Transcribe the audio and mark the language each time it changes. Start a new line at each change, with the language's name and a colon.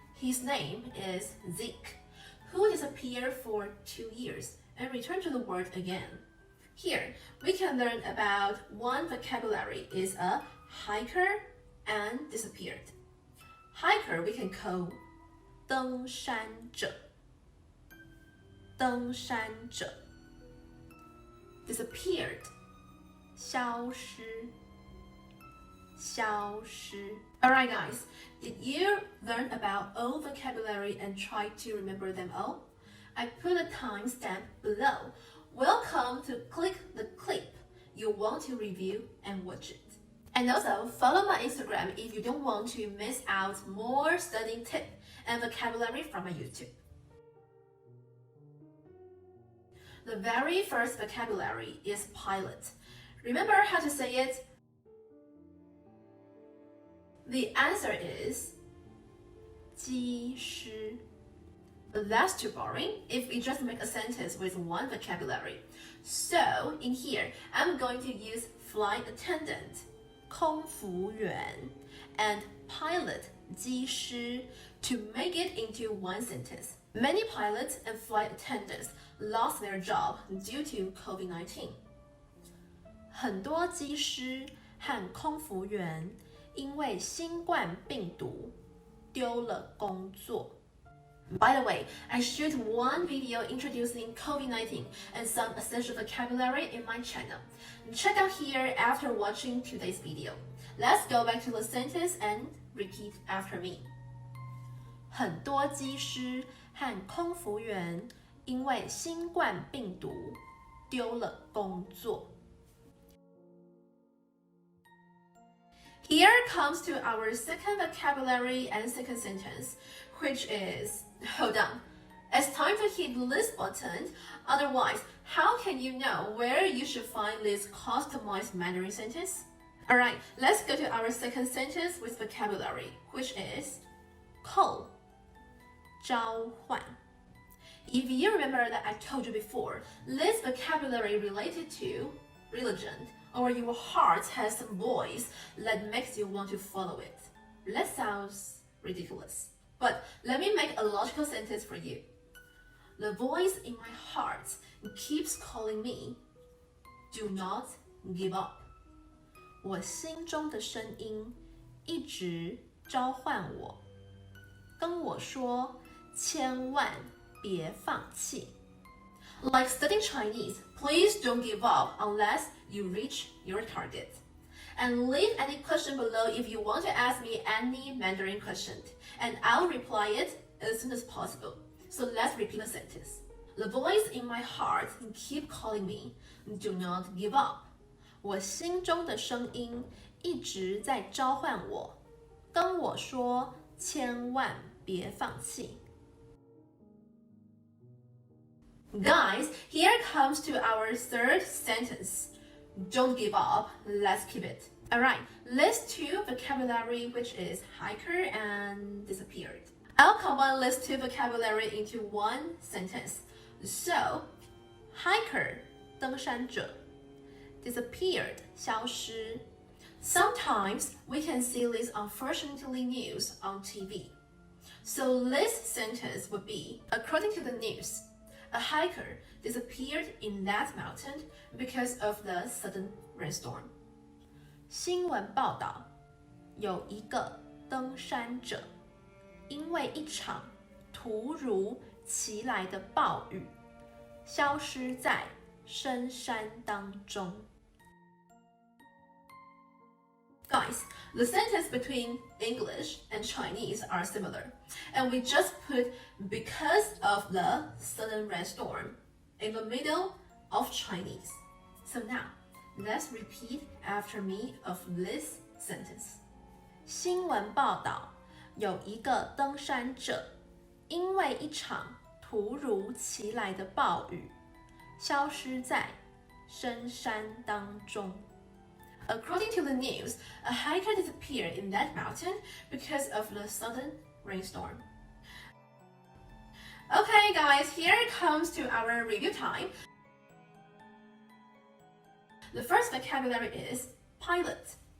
English: His name is Zeke, who disappeared for 2 years and returned to the world again. Here, we can learn about one vocabulary is a hiker and disappeared. Hiker we can call 登山者，登山者。
Chinese: Disappeared 消失，消失。
English: Alright guys, did you learn about all vocabulary and try to remember them all? I put a timestamp below. Welcome to click the clip you want to review and watch it. And also follow my Instagram if you don't want to miss out more studying tips and vocabulary from my YouTube. The very first vocabulary is pilot. Remember how to say it? The answer is 机师. But that's too boring if we just make a sentence with one vocabulary. So in here, I'm going to use flight attendant, 空服员, and pilot, 机师, to make it into one sentence. Many pilots and flight attendants lost their job due to COVID-19.
Chinese: 很多机师和空服员因为新冠病毒丢了工作。
English: By the way, I shoot one video introducing COVID-19 and some essential vocabulary in my channel. Check out here after watching today's video. Let's go back to the sentence and repeat after me.
Chinese: 很多机师和空服员因为新冠病毒丢了工作。
English: Here comes to our second vocabulary and second sentence, which is, hold on, it's time to hit this button, otherwise, how can you know where you should find this customized Mandarin sentence? Alright, let's go to our second sentence with vocabulary, which is 扣召唤. If you remember that I told you before, this vocabulary related to religion, or your heart has some voice that makes you want to follow it. That sounds ridiculous, but let me make a logical sentence for you. The voice in my heart keeps calling me, do not give up.
Chinese: 我心中的声音一直召唤我，跟我说千万别放弃。
English: Like studying Chinese, please don't give up unless you reach your target. And leave any question below if you want to ask me any Mandarin question, and I'll reply it as soon as possible. So let's repeat the sentence. The voice in my heart keep calling me, do not give up.
Chinese: 我心中的声音一直在召唤我，跟我说千万别放弃。
English: Guys, here comes to our third sentence. Don't give up, let's keep it. Alright, list two vocabulary, which is hiker and disappeared. I'll combine list two vocabulary into one sentence. So, hiker, 登山者, disappeared, 消失. Sometimes we can see this unfortunately news on TV. So this sentence would be, according to the news, a hiker disappeared in that mountain because of the sudden rainstorm.
Chinese: 新闻报道，有一个登山者，因为一场突如其来的暴雨，消失在深山当中。
English: Guys, the sentence between English and Chinese are similar, and we just put because of the sudden rainstorm in the middle of Chinese. So now, let's repeat after me of this sentence.
Chinese: 新闻报道，有一个登山者，因为一场突如其来的暴雨，消失在深山当中。
English: According to the news, a hiker disappeared in that mountain because of the sudden rainstorm. Okay, guys, here comes to our review time. The first vocabulary is pilot.